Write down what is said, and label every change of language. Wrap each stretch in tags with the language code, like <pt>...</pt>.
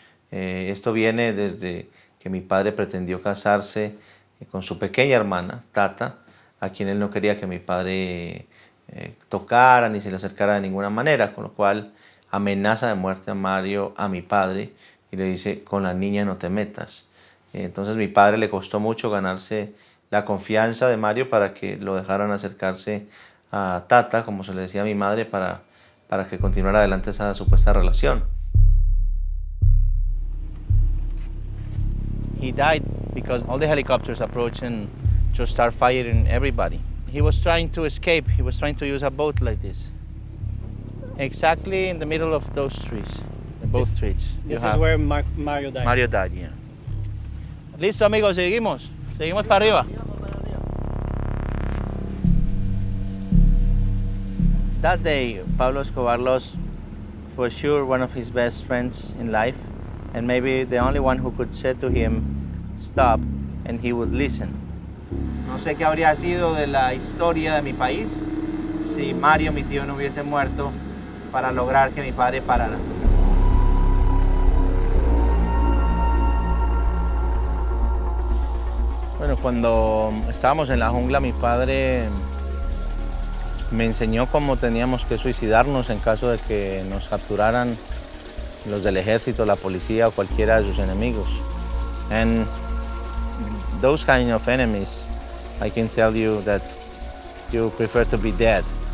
<es>Esto viene desde que mi padre pretendió casarse con su pequeña hermana, Tata, a quien él no quería que mi padre tocara ni se le acercara de ninguna manera, con lo cual amenaza de muerte a Mario, a mi padre, y le dice, con la niña no te metas. Entonces mi padre le costó mucho ganarse la confianza de Mario para que lo dejaran acercarse a Tata, como se le decía a mi madre, para que continuara adelante esa supuesta relación.</es> <en>He died because all the helicopters approached and just start firing everybody. He was trying to escape. He was trying to use a boat like this. Exactly in the middle of those trees, both trees. This is where Mario died. Mario died, yeah.</en> <es>Listo, amigos, seguimos. Seguimos para arriba.</es> <en>That day, Pablo Escobar lost for sure one of his best friends in life, and maybe the only one who could say to him, stop, and he would listen.</en> <es>No sé qué habría sido de la historia de mi país si Mario, mi tío, no hubiese muerto para lograr que mi padre parara. Bueno, cuando estábamos en la jungla, mi padre me enseñó cómo teníamos que suicidarnos en caso de que nos capturaran los del ejército, la policía o cualquiera de sus enemigos.</es> <en>And those kind of enemies, I can tell you that you prefer to be dead.</en>